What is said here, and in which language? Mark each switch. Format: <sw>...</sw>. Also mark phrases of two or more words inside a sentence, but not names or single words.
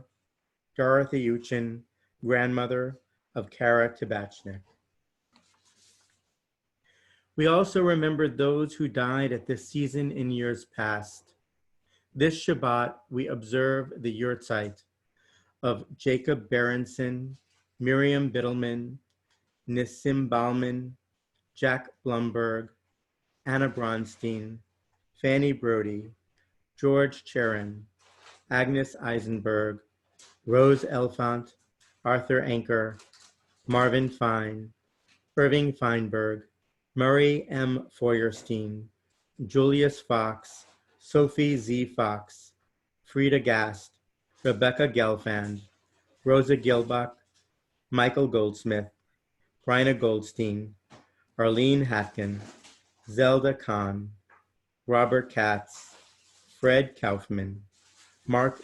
<en>Dorothy Uchin, grandmother of Kara Tabachnik. We also remembered those who died at this season in years past. This Shabbat, we observe the yurtzeit of Jacob Berenson, Miriam Biddleman, Nissim Bauman, Jack Blumberg, Anna Bronstein, Fanny Brody, George Cherin, Agnes Eisenberg, Rose Elfant, Arthur Anker, Marvin Fine, Irving Feinberg, Murray M. Feuerstein, Julius Fox, Sophie Z. Fox, Frida Gast, Rebecca Gelfand, Rosa Gilbach, Michael Goldsmith, Bryna Goldstein, Arlene Hatkin, Zelda Kahn, Robert Katz, Fred Kaufman, Mark</en>